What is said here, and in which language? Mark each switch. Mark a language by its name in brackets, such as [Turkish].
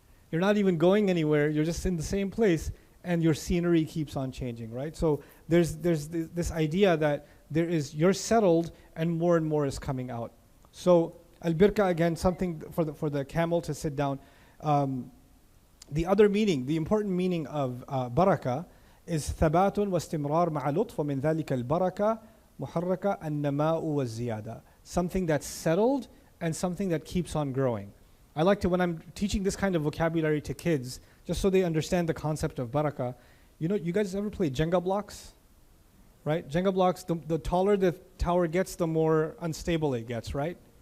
[English] You're not even going anywhere, you're just in the same place, and your scenery keeps on changing, right? So there's this idea that you're settled and more is coming out. So al-birka, again, something for the camel to sit down. The other meaning, the important meaning of baraka is [Arabic] ثبات واستمرار مع لطف ومن ذلك البركة محركة النماء والزيادة. [English] Something that's settled and something that keeps on growing. I like to, when I'm teaching this kind of vocabulary to kids, just so they understand the concept of barakah, you guys ever play Jenga blocks? Right? Jenga blocks, the taller the tower gets, the more unstable it gets, right?